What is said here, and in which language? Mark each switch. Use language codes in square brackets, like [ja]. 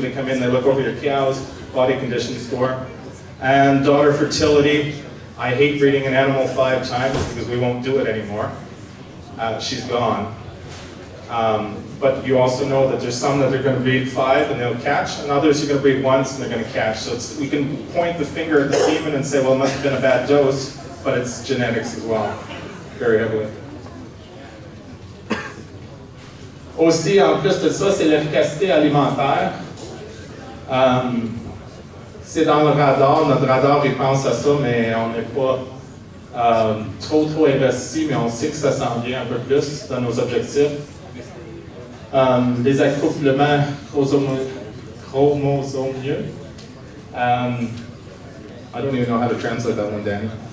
[en] They come in, they look over your cows, body condition score. And daughter fertility, I hate breeding an animal 5 times because we won't do it anymore. She's gone. But you also know that there's some that are going to breed 5 and they'll catch, and others you're going to breed once and they're going to catch. So we can point the finger at the semen and say, well, it must have been a bad dose, but it's genetics as well. Very heavily. [fr] Aussi, en plus de ça, c'est l'efficacité alimentaire. C'est dans le radar, notre radar il pense à ça, mais on n'est pas trop investi, mais on sait que ça s'en vient un peu plus dans nos objectifs. Les accouplements chromosomieux. [en] I don't even know how to translate that one, Danny.